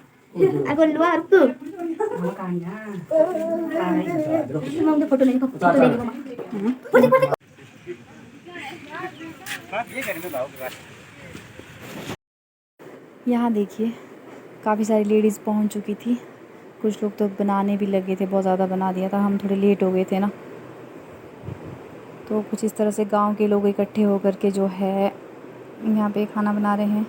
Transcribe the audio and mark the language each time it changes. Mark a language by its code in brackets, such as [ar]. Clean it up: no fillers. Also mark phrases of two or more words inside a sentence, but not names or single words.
[id] Aku luar tuh. Makanya. Mau udah foto nih, foto lagi mama. Foto foto. [hi] यहाँ देखिए काफ़ी सारी लेडीज़ पहुँच चुकी थी। कुछ लोग तो बनाने भी लगे थे, बहुत ज़्यादा बना दिया था, हम थोड़े लेट हो गए थे ना। तो कुछ इस तरह से गांव के लोग इकट्ठे होकर के जो है यहाँ पे खाना बना रहे हैं।